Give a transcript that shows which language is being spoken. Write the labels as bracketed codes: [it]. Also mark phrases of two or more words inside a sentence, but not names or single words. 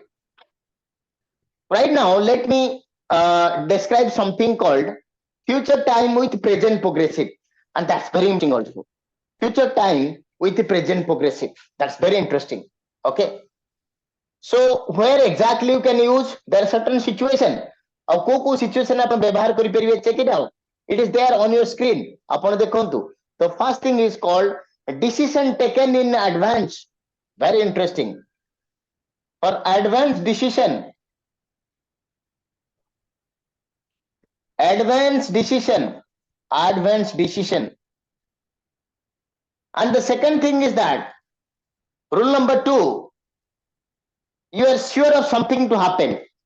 [en] Right now, let me describe something called future time with present progressive. And that's very interesting also. Future time with the present progressive. That's very interesting. Okay. So where exactly you can use, there are certain situation. [or] ଆଉ କୋଉ କୋଉ situation ଆପଣ ବ୍ୟବହାର କରିପାରିବେ, [en] check it out. It is there on your screen. [or] ଆପଣ ଦେଖନ୍ତୁ. [en] The first thing is called decision taken in advance. Very interesting. For advanced decision. Advanced decision. Advanced decision. And the second thing is that rule number 2, you are sure of something to happen.